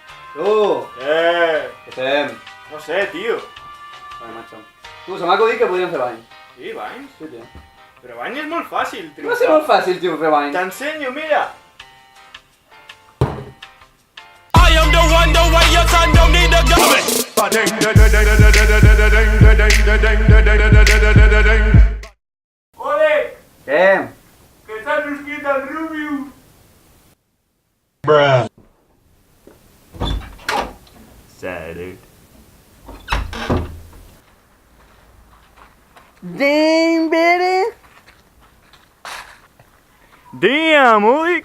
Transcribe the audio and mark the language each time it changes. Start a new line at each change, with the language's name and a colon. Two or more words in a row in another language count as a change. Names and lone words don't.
Catalan: Tu! Què fem? No sé, tio. Vale, macho. Tu, se m'ha acudit que podríem fer bany. Sí, banys? Sí, tio. Però bany és molt fàcil, Va ser molt fàcil, tio, fer bany. T'ensenyo, mira.
English: I am the one, the way your son don't need a gun.
Catalan: Ole, Què? que s'ha suscrit el Rubius.
English: Sad, dude. Damn, baby! Damn, Oleg!